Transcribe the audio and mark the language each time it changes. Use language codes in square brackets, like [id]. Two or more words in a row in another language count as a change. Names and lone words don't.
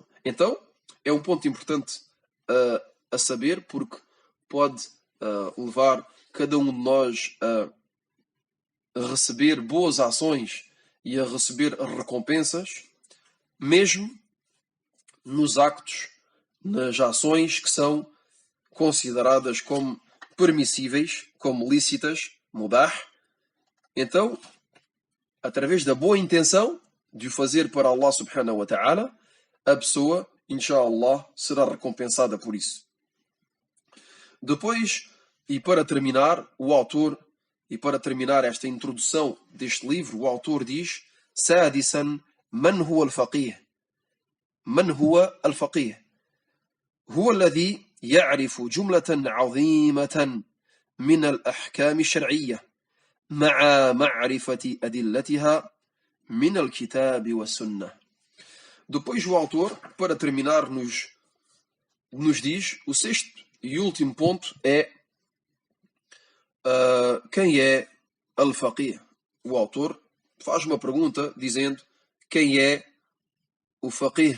[pt] Então, é um ponto importante a saber, porque pode levar cada um de nós a receber boas ações e a receber recompensas, mesmo nos actos, nas ações que são consideradas como permissíveis, como lícitas, mubah. Então, através da boa intenção de o fazer para [ar] الله سبحانه وتعالى, [pt] a pessoa, inshallah, será recompensada por isso. Depois, e para terminar, o autor, e para terminar esta introdução deste livro, o autor diz: [ar] سادسا، من هو الفقيه? من هو الفقيه؟ هو الذي يعرف جملة عظيمة من الأحكام الشرعية مع معرفة أدلتها من الكتاب والسنة. [pt] Depois o autor, para terminar, nos diz, o sexto e último ponto é quem é al-faqih. O autor faz uma pergunta dizendo: quem é o faqih?